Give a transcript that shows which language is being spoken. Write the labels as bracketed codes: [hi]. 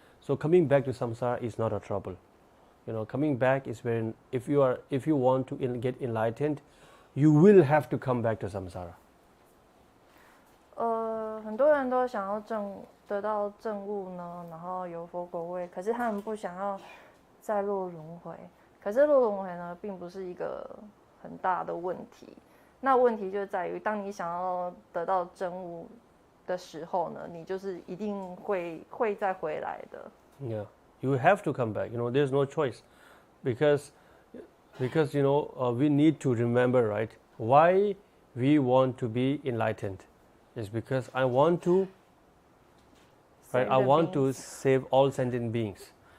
[en] So coming back to samsara is not a trouble. Coming back is when if you want to get enlightened, you will have to come back to samsara. [zh] 很多人都想要得到证悟呢，然后有佛果位，可是他们不想要再落轮回。可是落轮回呢，并不是一个很大的问题。那问题就在于，当你想要得到证悟的时候呢，你就是一定会再回来的。 [en] Yeah, you have to come back. There's no choice, because we need to remember, right? Why we want to be enlightened is because I want to save all sentient beings.